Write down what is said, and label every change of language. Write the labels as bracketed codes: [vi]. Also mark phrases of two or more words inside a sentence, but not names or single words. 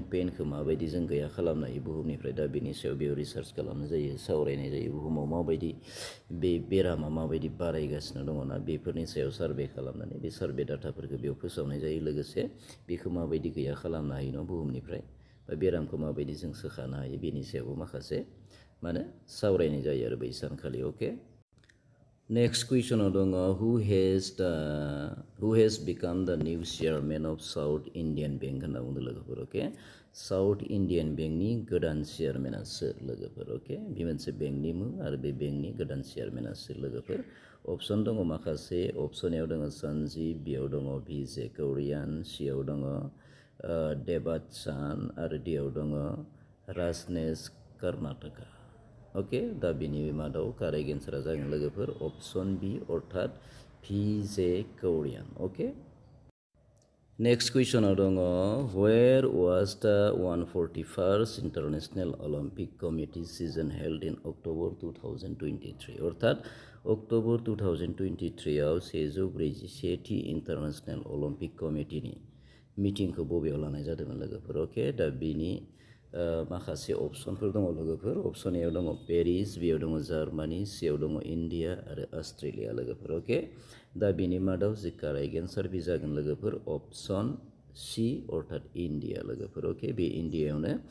[brx] पेनखौ माबायदि जों गैया खालामनो हायो बुहुमनिफ्राय दा बेनि सायाव बेयाव रिसार्च खालामनाय जायो सावरायनाय जायो बुहुमाव माबायदि बे बेरामा माबायदि बारायगासिनो दङ ना बेफोरनि सायाव सार्भे खालामनानै बे सार्भे डाटाफोरखौ बेयाव फोसावनाय जायो लोगोसे बेखौ माबायदि गैया खालामनो हायो न बुहुमनिफ्राय बा बेरामखौ माबायदि जों सोखानो हायो बेनि सायावबो माखासे माने सावरायनाय जायो आरो बै सानखालि अके नेक्स्ट कुइसनाव दङ who has become the new chairman of साउथ इन्डियान बेंक होनना बुंदों लोगोफोर अके साउथ इन्डियान बेंकनि गोदान चेयारमेना सोर लोगोफोर अके बे मोनसे बेंकनि मुं आरो बे बेंकनि गोदान चेयारमेना सोर लोगोफोर अपसन दङ माखासे अपसनाव दङ सन्जीब बियाव दङ भिजे कौरियान सियाव दङ देबात सान आरो डियाव दङ राजनेश कर्नाटका अके दा बेनि मादाव [en] correct answer [brx] जागोन लोगोफोर अपसन बि अर्थात भिजे कौरियान अके नेक्स्ट कुइसनाव दङ [en] where was the 141st International Olympic Committee session held in October 2023 अर्थात [brx] अक्ट'बर 2023आव 141थि इन्टारनेसनेल अलिम्पिक कमिटिनि मिटिंखौ बबेयाव लानाय जादोंमोन लोगोफोर अके दा बेनि माखासे अपसनफोर दङ लोगोफोर अपसन एआव दङ पेरिस बियाव दङ जार्मानि सियाव दङ इन्डिया आरो अस्ट्रेलिया लोगोफोर अके दा बेनि मादाव जि [en] correct answer [brx] बे जागोन लोगोफोर अपसन सि अर्थात इन्डिया लोगोफोर अके बे इन्डियायावनो